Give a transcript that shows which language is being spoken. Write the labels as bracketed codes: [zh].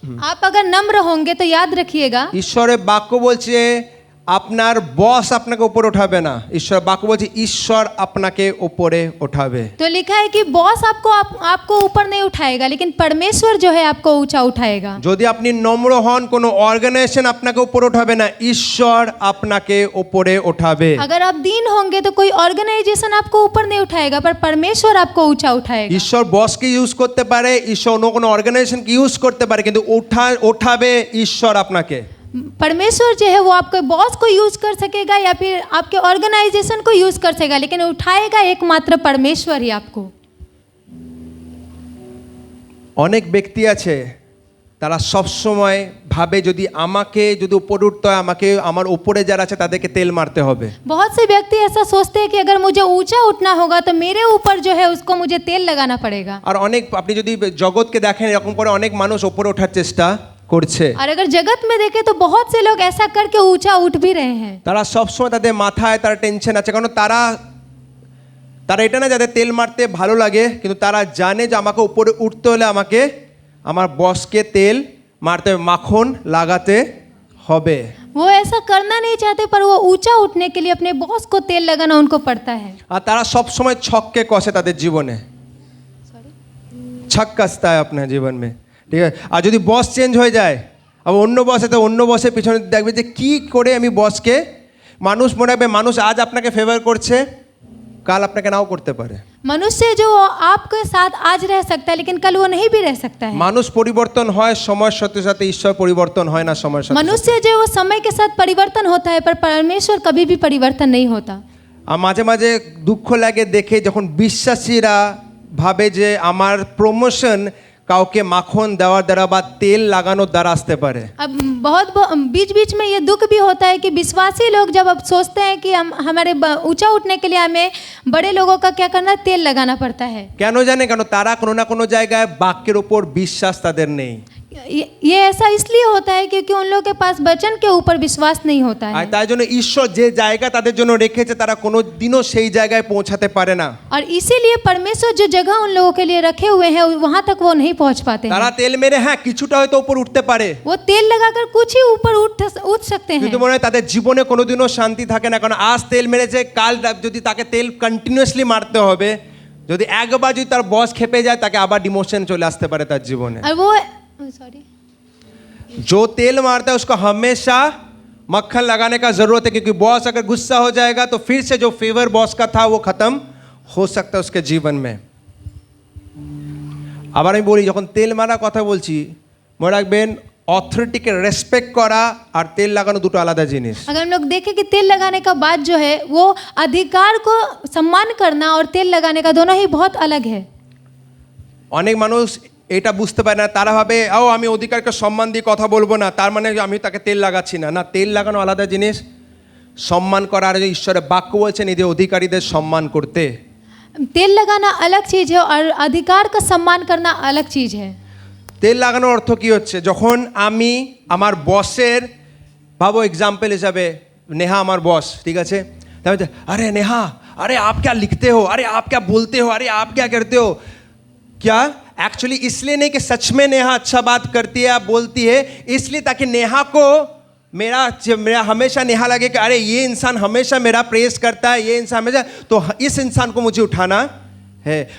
[hi] आप अगर नम्र होंगे तो याद रखिएगा [bn] ঈশ্বরের বাক্য বলছে আপনার বস আপনাকে উপরে ওঠাবে না, ঈশ্বর বাক্য বলছে ঈশ্বর আপনাকে উপরে ওঠাবে। [hi] तो लिखा है कि बॉस आपको ऊपर नहीं उठाएगा, लेकिन परमेश्वर जो है आपको ऊंचा उठाएगा। [bn] যদি আপনি নম্র হন, কোনো অর্গানাইজেশন আপনাকে উপরে ওঠাবে না, ঈশ্বর আপনাকে উপরে ওঠাবে। [hi] अगर आप दीन होंगे तो कोई ऑर्गेनाइजेशन आपको ऊपर नहीं उठाएगा, पर परमेश्वर आपको ऊंचा उठाएगा। [bn] ঈশ্বর বসকে ইউজ করতে পারে, ঈশ্বর অন্য কোনো অর্গানাইজেশনকে ইউজ করতে পারে, কিন্তু ওঠাবে ঈশ্বর আপনাকে। [hi] परमेश्वर जो है वो आपके बॉस को यूज कर सकेगा या फिर आपके ऑर्गेनाइजेशन को यूज कर सकेगा, लेकिन उठाएगा एकमात्र परमेश्वर ही आपको। [bn] অনেক ব্যক্তি আছে তারা সব সময় ভাবে যদি আমাকে যদি উপরে উঠতে হয়, আমাকে আমার উপরে যারা আছে তাদেরকে তেল মারতে হবে। [hi] बहुत से व्यक्ति ऐसा सोचते हैं कि अगर मुझे ऊंचा उठना होगा तो मेरे ऊपर जो है उसको मुझे तेल लगाना पड़ेगा। [bn] আর অনেক আপনি যদি জগৎকে দেখেন, এরকম করে অনেক মানুষ উপরে ওঠার চেষ্টা করছে। [hi] और अगर जगत में देखें तो बहुत से लोग ऐसा करके ऊंचा उठ भी रहे हैं। [bn] তারা সবসময় তাদের মাথায় তারা টেনশন আছে, কারণ তারা এটা না যাদের তেল মারতে ভালো লাগে, কিন্তু তারা জানে যে আমাকে উপরে উঠতে হলে আমাকে আমার বসকে তেল মারতে হবে, মাখন লাগাতে হবে। [hi] वो ऐसा करना नहीं चाहते, पर वो ऊंचा उठने के लिए अपने बॉस को तेल लगाना उनको पड़ता है। [bn] আর তারা সবসময় ছককে কষে তাদের জীবনে, ছক কষতা হয় আপনার জীবন में, ঠিক আছে। আর যদি বস চেঞ্জ হয়ে যায়, আবার অন্য বসে, তো অন্য বসের পিছনে দেখবে যে কি করে আমি বসকে, মানুষ মনে রাখবে মানুষ আজ আপনাকে ফেভার করছে, কাল আপনাকে নাও করতে পারে। [hi] मनुष्य जो आपके साथ आज रह सकता है, लेकिन कल वो नहीं भी रह सकता है। [bn] মানুষ পরিবর্তন হয় সময়ের সাথে সাথে, ঈশ্বর পরিবর্তন হয় না সময়ের সাথে। [hi] मनुष्य जो वो समय के साथ परिवर्तन होता है, पर परमेश्वर कभी भी परिवर्तन नहीं होता। [bn] আর মাঝে মাঝে দুঃখ লাগে দেখে যখন বিশ্বাসীরা ভাবে যে আমার প্রমোশন কাউকে মাখন দেওয়ার দ্বারা বা তেল লাগানোর দ্বারা আসতে পারে। [hi] अब बहुत बीच बीच में ये दुख भी होता है कि विश्वासी लोग जब अब सोचते हैं कि हम हमारे ऊंचा उठने के लिए हमें बड़े लोगों का क्या करना, तेल लगाना पड़ता है। [bn] কেন জানে? কেন তারা কোনো না কোনো জায়গায় বাক্যের উপর বিশ্বাস তাদের নেই। [hi] ये ऐसा इसलिए होता है क्योंकि उन लोगों के पास वचन के ऊपर विश्वास नहीं होता [bn] আর [hi] है। [bn] তাই জন্য ঈশ্বর যে জায়গা তাদের জন্য রেখেছে তারা কোনো দিনও সেই জায়গায় পৌঁছাতে পারে না। [hi] और इसीलिए परमेश्वर जो जगह उन लोगों के लिए रखे हुए हैं वहां तक वो नहीं पहुंच पाते [bn] তারা [hi] हैं। [bn] তেল মেরে হ্যাঁ কিছুটা হয়তো উপর উঠতে পারে, [hi] वो तेल लगाकर कुछ ही ऊपर उठ सकते हैं, [bn] কিন্তু মনে হয় তাদের জীবনে কোনোদিনও শান্তি থাকে না। কারণ আজ তেল মেরেছে, কাল যদি তাকে তেল কন্টিনিউয়াসলি মারতে হবে, যদি একবার যদি তার বস খেপে যায় তাকে আবার ডিমোশন চলে আসতে পারে তার জীবনে। [hi] और वो सॉरी जो तेल मारता है उसको हमेशा मक्खन लगाने का जरूरत है, क्योंकि बॉस अगर गुस्सा हो जाएगा तो फिर से जो फेवर बॉस का था वो खत्म हो सकता है उसके जीवन में। [bn] আবার আমি বলি, যখন তেল মারা কথা বলছি মনে রাখবেন অথরিটিকে রেসপেক্ট করা আর তেল লাগানো দুটো আলাদা জিনিস। [hi] अगर हम लोग देखें कि तेल लगाने का बात जो है वो अधिकार को सम्मान करना और तेल लगाने का दोनों ही बहुत अलग है। [bn] অনেক মানুষ এটা বুঝতে পারে না, তারা ভাবে ও আমি অধিকারকে সম্মান দিয়ে কথা বলবো না, তার মানে আমি তাকে তেল লাগাচ্ছি না। না, তেল লাগানো আলাদা জিনিস, সম্মান করা আর ঈশ্বরের বাক্য বলছেন এদের অধিকারীদের সম্মান করতে। [hi] तेल लगाना अलग चीज़ है और अधिकार का सम्मान करना अलग चीज़ है। [bn] তেল লাগানোর অর্থ কি হচ্ছে? যখন আমি আমার বসের, ভাবো এক্সাম্পল হিসাবে নেহা আমার বস, ঠিক আছে, তাহলে আরে নেহা, [hi] আরে आप क्या लिखते हो, अरे आप क्या बोलते हो, अरे आप क्या करते हो, क्या एक्चुअली इसलिए नहीं कि सच में नेहा अच्छा बात करती है या बोलती है, इसलिए ताकि नेहा को मेरा हमेशा नेहा लगे कि अरे ये इंसान हमेशा मेरा प्रेस करता है, ये इंसान हमेशा, तो इस इंसान को मुझे उठाना है।